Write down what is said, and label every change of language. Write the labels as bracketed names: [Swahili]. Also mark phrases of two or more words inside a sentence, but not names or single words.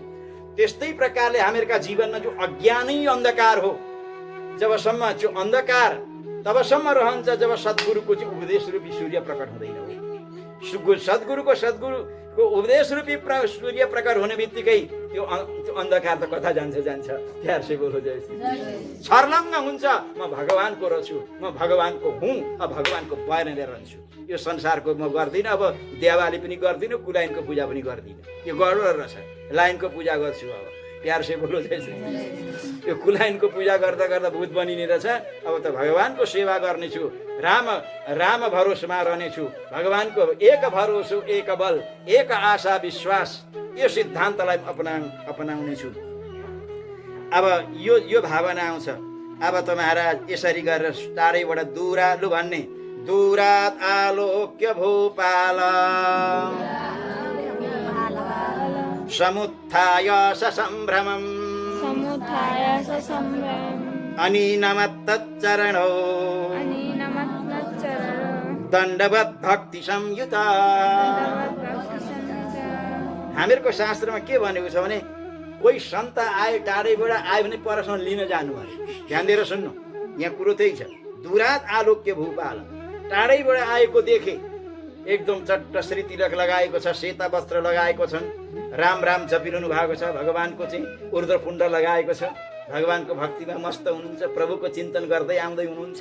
[Nepali] त्यस्तै प्रकारले हामीहरूका जीवनमा जो अज्ञानै अन्धकार हो, जबसम्म त्यो अन्धकार तबसम्म रहन्छ जब सद्गुरुको चाहिँ उपदेश रूपी सूर्य प्रकट हुँदैन हो। सद्गुरुको उपदेश रूपी सूर्य प्रकट हुने बित्तिकै त्यो अन्धकार त कता जान्छ। [Hindi] प्यार से बोलो जय श्री कृष्ण। [Nepali] छर्लङ्ग हुन्छ, म भगवानको रहेछु, म भगवानको हुँ, अब भगवानको बयान लिएर रहन्छु। यो संसारको म गर्दिनँ, अब देवाली पनि गर्दिनँ, कुलाइनको पूजा पनि गर्दिनँ, यो गर्नु रहेछ। लाइनको पूजा गर्छु अब, [Hindi] प्यार से बोलो जय श्री कृष्ण। [Nepali] यो कुलाइनको पूजा गर्दा गर्दा भूत बनिने रहेछ। अब त भगवानको सेवा गर्नेछु, राम भरोसमा रहनेछु, भगवानको एक भरोसो एक बल एक आशा विश्वास, यो सिद्धान्तलाई अपनाउनेछु। अब यो भावना आउँछ। अब त महाराज यसरी गरेर टाढैबाट दुरालु भन्ने, [Sanskrit] दुरात आलोक्य भूपाल समुत्थाय ससम्भ्रमम् अनिनमत्तच्चरणो दण्डवत् भक्ति संयुता। [Nepali] हामीहरूको शास्त्रमा के भनेको छ भने, कोही सन्त आए टाढैबाट आयो भने परसँग लिन जानु अरे। ध्यान दिएर सुन्नु, यहाँ कुरो त्यही छ। [Sanskrit] दुरात आलोक्य भूपाल, [Nepali] टाढैबाट आएको देखे, एकदम चट्ट श्री तिलक लगाएको छ, सेता वस्त्र लगाएको छन्, राम जपिरहनु भएको छ, भगवानको चाहिँ ऊर्ध्वपुण्ड लगाएको छ, भगवानको भक्तिमा मस्त हुनुहुन्छ, प्रभुको चिन्तन गर्दै आउँदै हुनुहुन्छ।